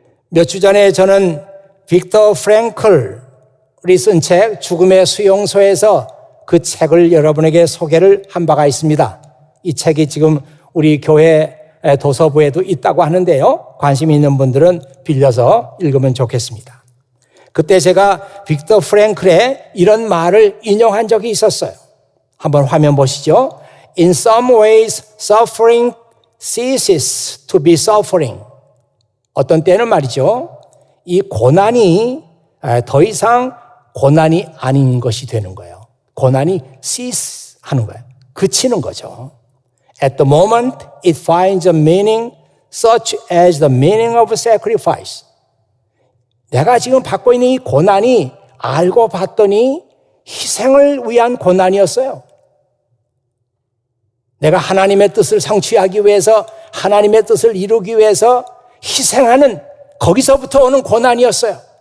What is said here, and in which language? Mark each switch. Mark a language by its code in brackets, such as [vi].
[ko] 몇 주 전에 저는 빅터 프랭클이 쓴 책 죽음의 수용소에서 그 책을 여러분에게 소개를 한 바가 있습니다. 이 책이 지금 우리 교회 도서부에도 있다고 하는데요. 관심 있는 분들은 빌려서 읽으면 좋겠습니다. 그때 제가 빅터 프랭클의 이런 말을 인용한 적이 있었어요. 한번 화면 보시죠. [en] In some ways, suffering ceases to be suffering. [ko] 어떤 때는 말이죠. 이 고난이 더 이상 고난이 아닌 것이 되는 거예요. 고난이 cease 하는 거예요. 그치는 거죠. [en] At the moment, it finds a meaning such as the meaning of sacrifice. [ko] 내가 지금 받고 있는 이 고난이 알고 봤더니 희생을 위한 고난이었어요. 내가 하나님의 뜻을 성취하기 위해서, 하나님의 뜻을 이루기 위해서 희생하는 거기서부터 오는 고난이었어요.